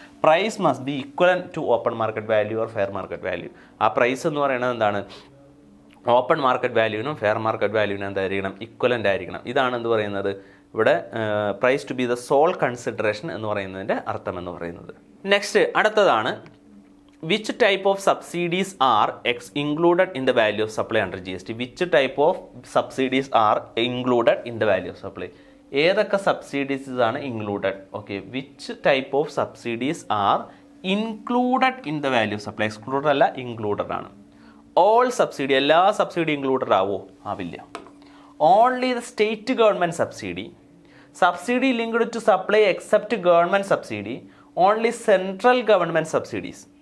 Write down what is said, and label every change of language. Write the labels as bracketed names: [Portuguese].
[English] Price must be equivalent to open market value or fair market value. [Malayalam] ആ price എന്ന് പറയുന്നത് എന്താണ്? Open market വാല്യൂവിനും fair market വാല്യൂവിനും എന്തായിരിക്കണം? Equivalent ആയിരിക്കണം. ഇതാണ് എന്ത് പറയുന്നത് ഇവിടെ? [English] price to be the sole consideration [Malayalam] എന്ന് പറയുന്നതിൻ്റെ അർത്ഥം എന്ന് പറയുന്നത്. നെക്സ്റ്റ് അടുത്തതാണ്, [English] which type of subsidies are included in the value of supply under GST? Which type of subsidies are included in the value of supply? [Malayalam] ഏതൊക്കെ subsidies ആണ് included? [English] Okay, which type of subsidies are included in the value of supply? [Malayalam] Excluded അല്ല, included ആണ്. All subsidy, എല്ലാ subsidy included ആവോ? ആവില്ല. [English] Only the state government subsidy linked to supply except government subsidy, only central government subsidies.